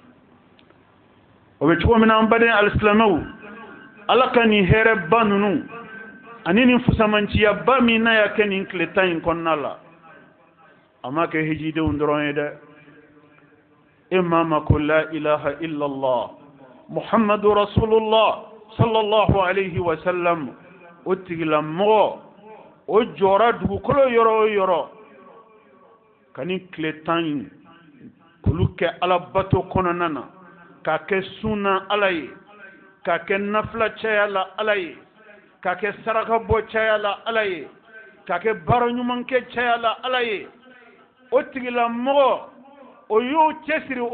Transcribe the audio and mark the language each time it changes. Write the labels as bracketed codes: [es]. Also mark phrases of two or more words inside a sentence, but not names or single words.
[bm] o bɛ cogo min na an baden alisilamɛw Ala ka nin hɛrɛ ba ninnu ani nin fusamanciya ba min n'a y'a kɛ nin tile 10 in kɔnɔna la a ma kɛ hijidenw dɔrɔn ye dɛ e maa ma ko [ar] لا إله إلا الله محمد رسول الله صلى الله عليه وسلم [bm] o tigilamɔgɔ o jɔra dugukolo yɔrɔ o yɔrɔ ka nin tile 10 in k'olu kɛ Ala bato kɔnɔna na k'a kɛ sunna Ala ye k'a kɛ nafila caya la Ala ye k'a kɛ saraka bɔ caya la Ala ye k'a kɛ baara ɲuman kɛ caya la Ala ye o tigilamɔgɔ o y'o cɛsiri o